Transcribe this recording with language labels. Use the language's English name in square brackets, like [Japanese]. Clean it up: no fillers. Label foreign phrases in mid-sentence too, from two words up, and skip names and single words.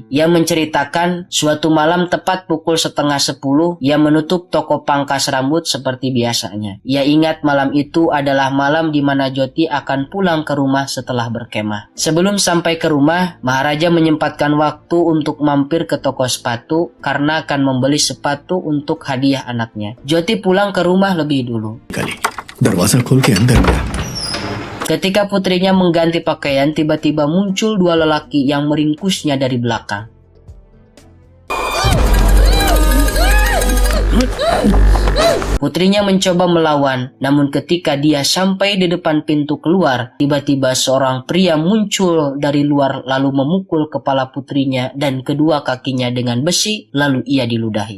[Indonesian] Ia menceritakan suatu malam tepat pukul 9:30, ia menutup toko pangkas rambut seperti biasanya. Ia ingat malam itu adalah malam di mana Joti akan pulang ke rumah setelah berkemah. Sebelum sampai ke rumah, Maharaja menyempatkan waktu untuk mampir ke toko sepatu karena akan membeli sepatu untuk hadiah anaknya. Joti pulang ke rumah lebih dulu. [Hindi] कली दरवाजा खोल के अंदर गया। [Indonesian] Ketika putrinya mengganti pakaian, tiba-tiba muncul dua lelaki yang meringkusnya dari belakang. Putrinya mencoba melawan, namun ketika dia sampai di depan pintu keluar, tiba-tiba seorang pria muncul dari luar lalu memukul kepala putrinya dan kedua kakinya dengan besi, lalu ia diludahi.